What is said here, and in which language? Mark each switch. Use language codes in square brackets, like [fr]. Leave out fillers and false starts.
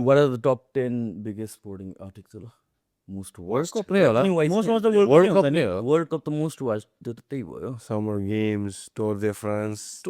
[en] What are the top 10 biggest sporting articles? Most watched. [ne] World Cup नै हो World Cup त [en] most watched [ne] त्यो त त्यही भयो [en] Summer Games, Tour de France.